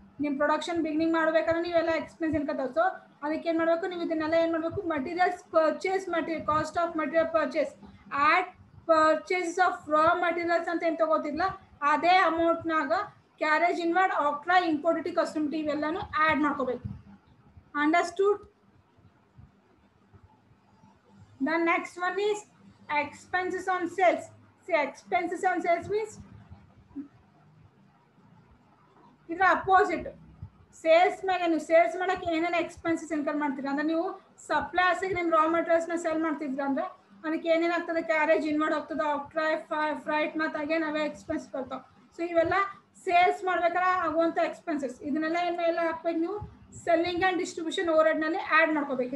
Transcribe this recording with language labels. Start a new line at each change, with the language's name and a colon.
Kannada: ನಿಮ್ಮ production beginning ಮಾಡಬೇಕಾದ್ರೆ ನೀವೆಲ್ಲ ಎಕ್ಸ್ಪೆನ್ಸ್ ಇನ್ಕತ್ತವೆ. ಸೊ ಅದಕ್ಕೆ ಏನು ಮಾಡಬೇಕು, ನೀವು ಇದನ್ನೆಲ್ಲ ಏನು ಮಾಡಬೇಕು, materials purchase, cost of material purchase at purchase of raw materials ಅಂತ ಏನು ತಗೋತಿಲ್ಲ, ಅದೇ ಅಮೌಂಟ್ನಾಗ carriage inward, ಆಕ್ಟ್ರಾ, import duty, custom duty ಇವೆಲ್ಲನೂ ಆ್ಯಡ್ ಮಾಡ್ಕೋಬೇಕು.
English: Understood? The next one is expenses on sales. See, expenses on sales means
Kannada: ಇದರ opposite. Sales ಮೇಲೆ ನೀವು sales ಮಾಡೋಕ್ಕೆ ಏನೇನು ಎಕ್ಸ್ಪೆನ್ಸಸ್ ಇನ್ಕರ್ ಮಾಡ್ತೀರಾ ಅಂದರೆ, ನೀವು ಸಪ್ಲೈಯರ್ಸಿಗೆ ನಿಮ್ಮ ರಾ ಮೆಟೀರಿಯಲ್ಸ್ನ ಸೆಲ್ ಮಾಡ್ತಿದ್ರ ಅಂದರೆ ಅದಕ್ಕೆ ಏನೇನಾಗ್ತದೆ, ಕ್ಯಾರೇಜ್ ಇನ್ವರ್ಡ್ ಹೋಗ್ತದೆ, ಆಕ್ಟ್ರಾ, ಫ್ರೈಟ್, ಮತ್ತು ಅಗೇನ್ ಅವೇ ಎಕ್ಸ್ಪೆನ್ಸ್ ಬರ್ತಾವೆ. ಸೊ ಇವೆಲ್ಲ ಸೇಲ್ಸ್ ಮಾಡ್ಬೇಕಾದ್ರೆ ಆಗುವಂಥ ಎಕ್ಸ್ಪೆನ್ಸಸ್. ಇದನ್ನೆಲ್ಲ ಏನೆಲ್ಲ ಹಾಕ್ಬೇಕು, ನೀವು selling and distribution over ಹೆಡ್ನಲ್ಲಿ add ಮಾಡ್ಕೋಬೇಕು.